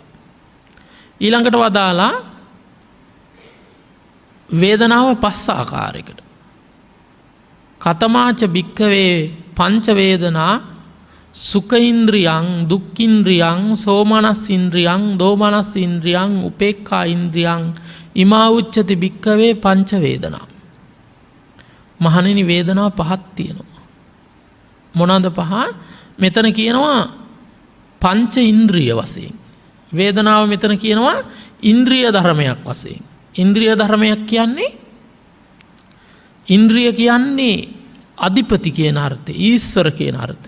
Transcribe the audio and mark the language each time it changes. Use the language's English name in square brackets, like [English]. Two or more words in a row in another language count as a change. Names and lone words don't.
[Sinhala] ඊළඟට වදාලා වේදනාව පස් ආකාරයකට. [Pali] කතමාච භික්ඛවේ පංච වේදනා සුඛ ඉන්ද්‍රියං දුක්ඛ ඉන්ද්‍රියං සෝමනස් ඉන්ද්‍රියං දෝමනස් ඉන්ද්‍රියං උපේක්ඛා ඉන්ද්‍රියං ඉමා උච්චති භික්ඛවේ පංච වේදනා. [Sinhala] මහණෙනි වේදනා පහක් තියෙනවා. මොනවාද පහ? මෙතන කියනවා පංච ඉන්ද්‍රිය වශයෙන්. වේදනාව මෙතන කියනවා ඉන්ද්‍රිය ධර්මයක් වශයෙන්. ඉන්ද්‍රිය ධර්මයක් කියන්නේ ඉන්ද්‍රිය කියන්නේ අධිපති කියන අර්ථය, ඊශ්වර කියන අර්ථය.